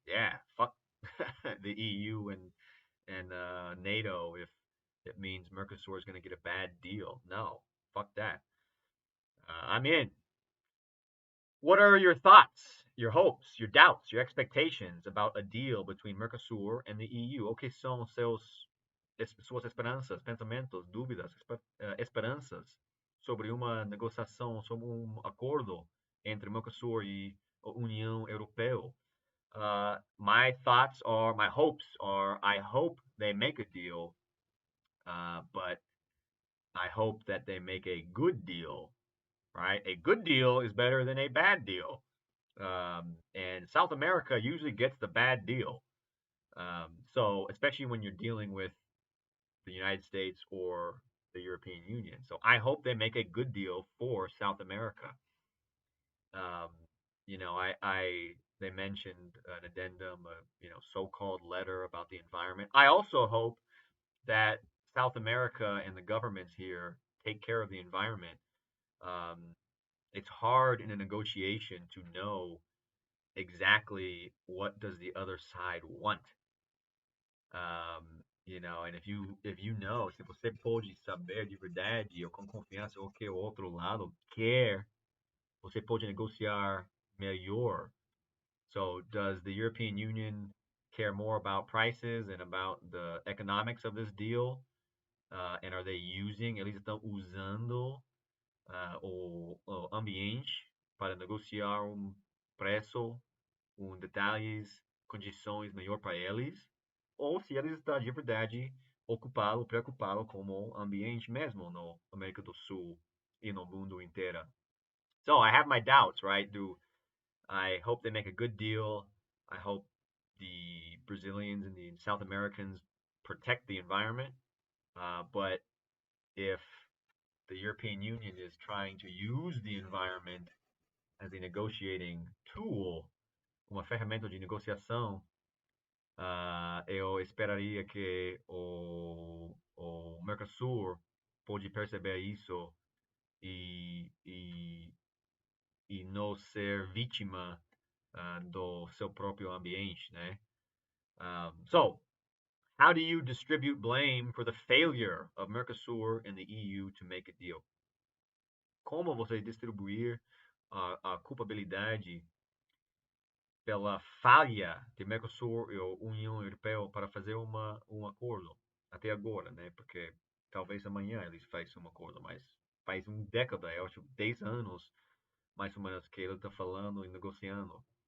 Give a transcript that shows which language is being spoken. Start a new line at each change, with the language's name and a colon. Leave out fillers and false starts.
English: Yeah, fuck the EU and NATO if it means Mercosur is going to get a bad deal. No, fuck that. I'm in. What are your thoughts, your hopes, your doubts, your expectations about a deal between Mercosur and the EU?
Portuguese: O que são suas esperanças, pensamentos, dúvidas, esperanças sobre uma negociação, sobre acordo entre Mercosur e a União Europeia?
English: My thoughts are, my hopes are, I hope they make a deal, but I hope that they make a good deal, right? A good deal is better than a bad deal. And South America usually gets the bad deal. So, especially when you're dealing with the United States or the European Union. So, I hope they make a good deal for South America. Um, they mentioned an addendum, so-called letter about the environment. I also hope that South America and the governments here take care of the environment. Um, it's hard in a negotiation to know exactly what does the other side want. And if you know,
Portuguese: se você pode saber de verdade ou com confiança o que o outro lado quer, você pode negociar melhor.
English: So, does the European Union care more about prices and about the economics of this deal? And are they
Portuguese: eles estão usando o ambiente para negociar preço, detalhes, condições melhor para eles? Ou se eles estão de verdade preocupados com o ambiente mesmo no América do Sul e no mundo inteiro?
English: So I have my doubts, right? I hope they make a good deal. I hope the Brazilians and the South Americans protect the environment. But if the European Union is trying to use the environment as a negotiating tool,
Portuguese: uma ferramenta de negociação, eu esperaria que o Mercosur pode perceber isso e não ser vítima do seu próprio ambiente, né?
English: So, how do you distribute blame for the failure of Mercosur and the EU to make a deal?
Portuguese: Como você distribuir a culpabilidade pela falha de Mercosur e a União Europeia para fazer um acordo até agora, né? Porque talvez amanhã eles façam um acordo, mas faz uma década, eu acho 10 anos mais ou menos que ele está falando e negociando.